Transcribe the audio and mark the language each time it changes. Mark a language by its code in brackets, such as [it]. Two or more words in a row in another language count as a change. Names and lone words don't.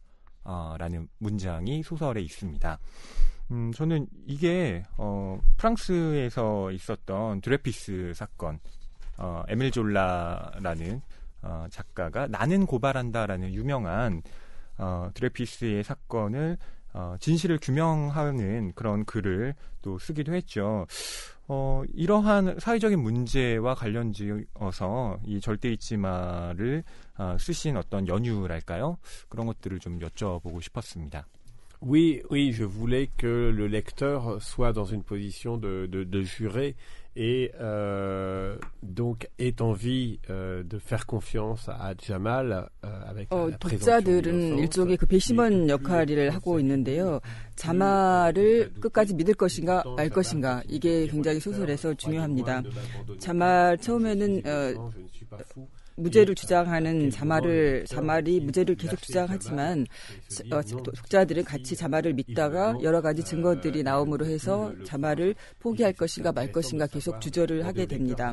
[ko] 라는 문장이 소설에 있습니다. 저는 이게 프랑스에서 있었던 드레피스 사건, 에밀 졸라라는 작가가 나는 고발한다라는 유명한 드레피스의 사건을 진실을 규명하는 그런 글을 또 쓰기도 했죠. 이러한 사회적인 문제와 관련지어서 이 절대 잊지 마를 쓰신 어떤 연유랄까요? 그런 것들을 좀 여쭤보고 싶었습니다. [fr] Oui, je voulais que le lecteur soit dans une position de juré et donc ait envie de faire confiance à Jamal avec la [ko] 독자들은 일종의 그 배심원 역할을 하고 있는데요. 자말을 끝까지 믿을 것인가 말 것인가 이게 굉장히 소설에서 중요합니다. 자말 처음에는 무죄를 주장하는 자말이 무죄를 계속 주장하지만 독자들은 같이 자말을 믿다가 여러 가지 증거들이 나옴으로 해서 자말을 포기할 것인가 말 것인가 계속 주저를 하게 됩니다.